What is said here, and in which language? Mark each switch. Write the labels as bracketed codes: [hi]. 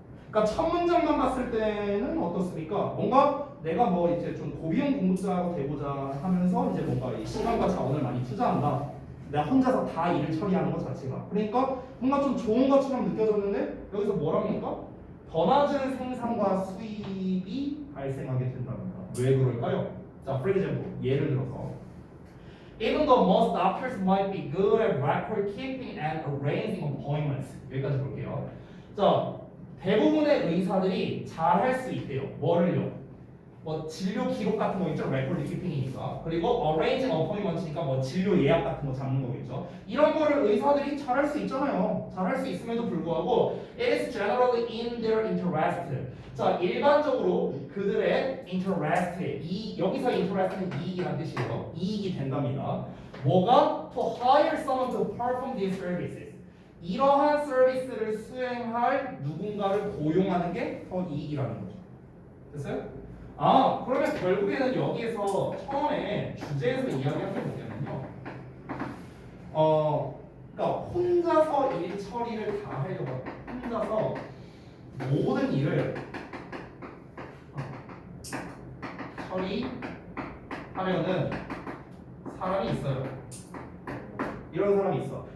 [ko] 그러니까 첫 문장만 봤을 때는 어떻습니까? 뭔가 내가 뭐 이제 좀 고비용 공급자가 되고자 하면서 이제 뭔가 이 시간과 자원을 많이 투자한다. 내가 혼자서 다 일을 처리하는 것 자체가. 그러니까 뭔가 좀 좋은 것처럼 느껴졌는데 여기서 뭐랍니까? 더 낮은 생산과 수입이 발생하게 된답니다. 왜 그럴까요? 자, [en] for example, [ko] 예를 들어서 [en] Even though most doctors might be good at record keeping and arranging appointments [ko] 여기까지 볼게요. 자, 대부분의 의사들이 잘 할 수 있대요. 뭐를요? 뭐 진료 기록 같은 거 있죠, 레코드 키핑이니까. 그리고 [en] arranging appointments [ko] 니까 뭐 진료 예약 같은 거 잡는 거겠죠. 이런 거를 의사들이 잘 할 수 있잖아요. 잘 할 수 있음에도 불구하고 [en] it is generally in their interest. [ko] 자, 일반적으로 그들의 interest, 여기서 interest는 이익이란 뜻이에요. 이익이 된답니다. 뭐가 [en] to hire someone to perform these services. [ko] 이러한 서비스를 수행할 누군가를 고용하는 게 더 이익이라는 거죠. 됐어요? 그러면 결국에는 여기에서 처음에 주제에서 이야기한 게 뭐냐면요. 그러니까 혼자서 일 처리를 다 하려고 혼자서 모든 일을 처리하려는 사람이 있어요. 이런 사람이 있어.